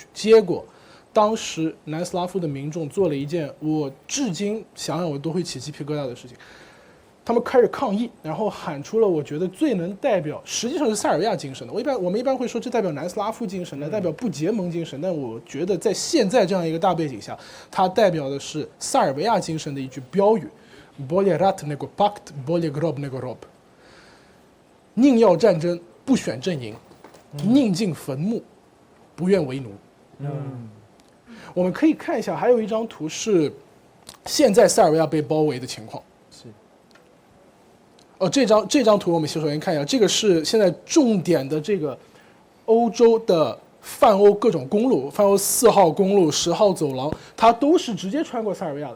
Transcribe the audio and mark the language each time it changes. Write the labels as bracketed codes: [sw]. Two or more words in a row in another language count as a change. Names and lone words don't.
[zh] 结果当时南斯拉夫的民众做了一件我至今想想我都会起鸡皮疙瘩的事情。他们开始抗议，然后喊出了我觉得最能代表，实际上是塞尔维亚精神的。我们一般会说这代表南斯拉夫精神，代表不结盟精神，但我觉得在现在这样一个大背景下，它代表的是塞尔维亚精神的一句标语 ： [sr] Bolje rat nego pakt, bolje grob nego rob。 [zh] 宁要战争，不选阵营；宁进坟墓，不愿为奴。我们可以看一下，还有一张图是现在塞尔维亚被包围的情况。这张图我们首先看一下，这个是现在重点的这个欧洲的泛欧各种公路，泛欧4号公路、10号走廊，它都是直接穿过塞尔维亚的。